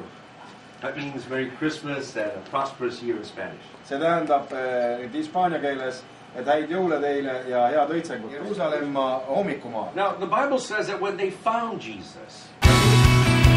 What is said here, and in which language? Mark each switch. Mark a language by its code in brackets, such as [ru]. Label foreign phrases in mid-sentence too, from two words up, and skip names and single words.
[en] That means Merry Christmas and a prosperous year in Spanish. [et] See tähendab hispaania keeles, et häid jõule teile ja head õitsengut. Jeruusalemma hommikumaa. [en] Now the Bible says that when they found Jesus,